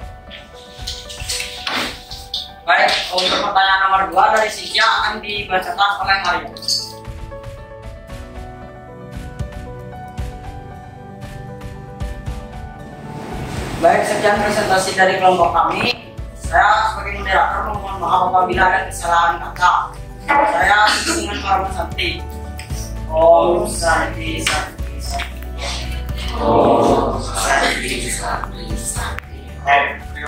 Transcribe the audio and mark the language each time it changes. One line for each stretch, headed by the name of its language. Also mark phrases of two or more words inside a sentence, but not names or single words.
Indonesian: Baik, untuk pertanyaan nomor 2 dari Sisya akan dibacakan oleh Maria. Baik, sekian presentasi dari kelompok kami. Saya sebagai moderator mohon maaf apabila ada kesalahan kata. Saya dengan Parma Santi.
Sanskrit: Om Santi Santi Santi. Om Santi Santi Santi.